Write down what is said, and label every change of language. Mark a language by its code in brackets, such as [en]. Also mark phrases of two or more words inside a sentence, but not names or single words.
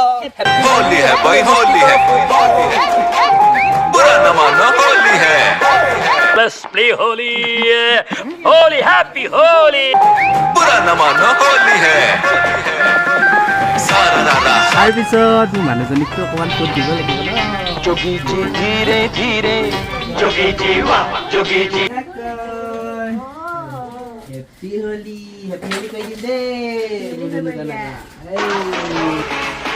[hi] होली है भाई होली है बुरा न मानो होली है [en] Let's play holy! Holy, happy, holy! [hi] बुरा न मानो होली है sararara [as] তাৰ পিছত মানুহজনীকটো অকমান ফুট দিব লাগিব ন [hi] जोगी जी, धीरे, धीरे। जोगी जी, वाह, जोगी जी. [en] Happy Holi [as] কৈ দিম দেই